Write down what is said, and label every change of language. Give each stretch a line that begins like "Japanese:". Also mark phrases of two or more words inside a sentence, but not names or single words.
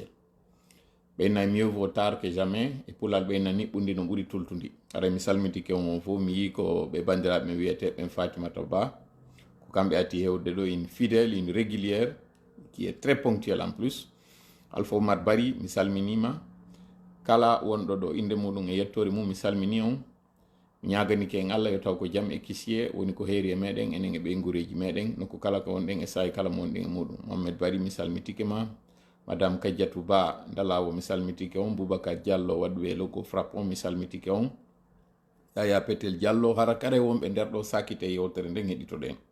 Fula: ɓeyna
French: mieux vaut tard que jamais
Fula: e pulal ɓeyna niɓɓundi no ɓuri tultundi. Ara mi salmitike on fof mi yi ko ɓe bandiraɓe mi wiyete ɓen Fatimata Ba ko kamɓe ati hewde ɗo
French: une fidèle, une régulière qui est très ponctuelle en plus.
Fula: Alpha Oumar Bari mi salminima, kala wonɗo ɗo inde muɗum e yettore mum mi salmini on. ñaganike en Allah yo taw ko jam e kisiye woni ko heeri e meɗen enen e ɓe gureji meɗen nokku kala ko wonɗen e sayi kala mo wonɗen e muɗum. Mohamed Bari mi salmitike ma, madame Kadiatou Ba Dalawo mi salmitike on, Boubacar Diallo waɗɓe logo frappe on mi salmitike on, Yaya Petel Diallo hara kare wonɓe nder ɗo sakite yewtere nden heɗitoɗen.